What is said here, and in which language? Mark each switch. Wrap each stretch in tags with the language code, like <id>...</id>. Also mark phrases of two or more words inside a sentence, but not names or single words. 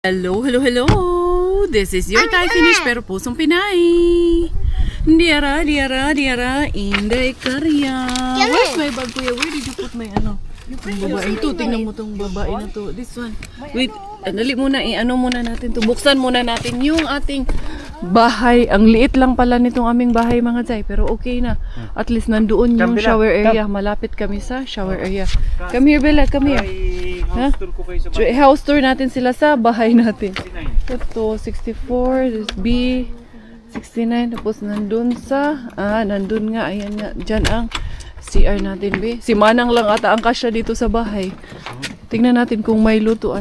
<en>Hello, hello, hello! This is your Thai finish</en> <tl>pero pusong Pinay. Diara, Inday Karya.</tl> <en>Where's my bag, kuya? Where did you put my ano?</en> <tl>Yung babae ito, tingnan mo tong babae na to.</tl> <en>This one. Wait,</en> <tl>dali muna, ano muna natin to. Buksan muna natin yung ating bahay. Ang liit lang pala nitong aming bahay mga Zay. Pero okay na. At least nandoon yung shower area. Malapit kami sa shower area.</tl> <en>Come here, Bella. Come here. House tour</en> <tl>ko kayo sa bahay.</tl> <en>House tour</en> <tl>natin sila sa bahay natin. Ito, 64.</tl> <en>This B.</en> <tl>69. Tapos nandun sa... nandun nga. Ayan nga. Diyan ang CR natin, be. Si Manang lang ata ang kasya dito sa bahay. Tingnan natin kung may lutuan.</tl>